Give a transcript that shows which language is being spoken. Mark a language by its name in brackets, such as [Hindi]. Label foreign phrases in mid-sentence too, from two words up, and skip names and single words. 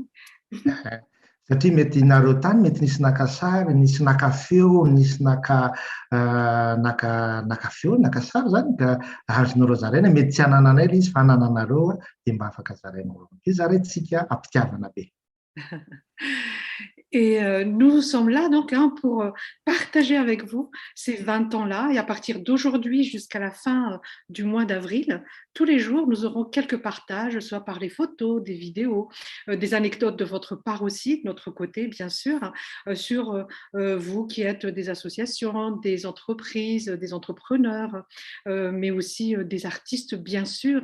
[Malagasy] Satria mety nareo tany mety nisy naka sary, nisy naka feo, nisy naka feo, naka sary zany ka azonareo zaraina mety tsy hanananay ilay izy fa hanananareo dia mba afaka zarainareo. Io zaraintsika ampitiavana be. [French] Et nous sommes là donc pour partager avec vous ces 20 ans-là. Et à partir d'aujourd'hui jusqu'à la fin du mois d'avril, tous les jours, nous aurons quelques partages, soit par les photos, des vidéos, des anecdotes de votre part aussi, de notre côté, bien sûr, sur vous qui êtes des associations, des entreprises, des entrepreneurs, mais aussi des artistes, bien sûr.